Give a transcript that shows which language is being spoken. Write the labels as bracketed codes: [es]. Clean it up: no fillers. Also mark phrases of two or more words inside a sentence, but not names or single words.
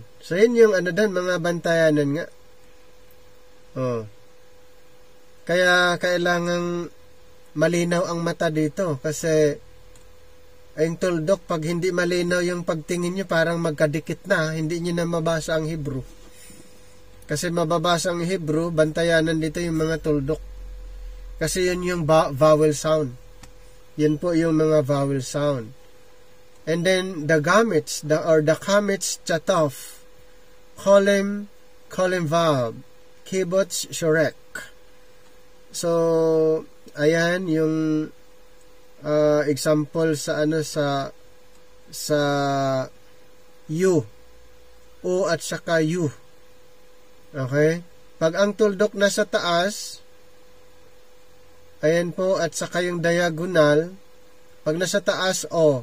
[tl] So, yun yung mga bantayanan nga. Kaya kailangang malinaw ang mata dito kasi yung tuldok, pag hindi malinaw yung pagtingin nyo, parang magkadikit na, hindi nyo na mabasa ang Hebrew. Kasi mababasa ang Hebrew, bantayanan dito yung mga tuldok. Kasi yun yung [en] vowel sound. [tl] Yun po yung mga [en] vowel sound. And then the gametes, the kametz chataf, cholim vav, kibbutz shorek. [tl] So, ayan yung example sa sa U, O at saka U. Okay? Pag ang tuldok nasa taas, ayan po, at saka yung diagonal, pag nasa taas, O.